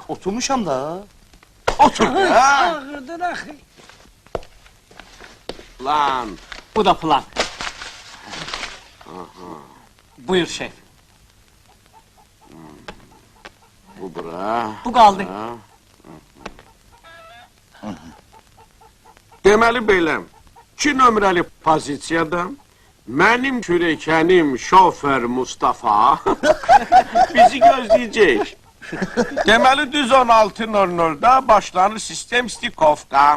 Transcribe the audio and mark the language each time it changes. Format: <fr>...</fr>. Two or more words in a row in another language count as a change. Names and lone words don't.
<az>Oturmuşam da. Otur ya. Ağırdır axı. Lan. Bu da plan. Buyur şef. Bu bura.</az> <tr>Bu kaldı.</tr> <az>Deməli belə, 2 nömrəli pozisiyada mənim kürəkənim şofer Mustafa bizi gözləyəcək. Deməli düz 16:00-da başlanır sistem stikovka.</az>